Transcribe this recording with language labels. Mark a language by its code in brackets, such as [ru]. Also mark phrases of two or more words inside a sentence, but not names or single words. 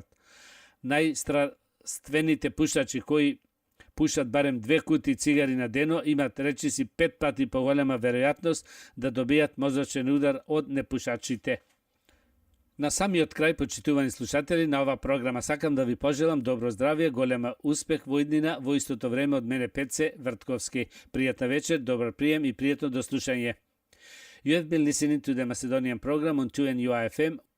[mk] Најстраствените пушачи кои пушат барем 2 кутии цигари на дено имат речиси 5 пати поголема веројатност да добијат мозочен удар од непушачите. На самиот крај, почитувани слушатели, на ова програма сакам да ви пожелам добро здравје, голема успех во иднина, во истото време од мене Пеце Вртковски. Пријатна вечер, добар прием и пријатно дослушање. [en] You have been listening to the Macedonian program on 2NUI FM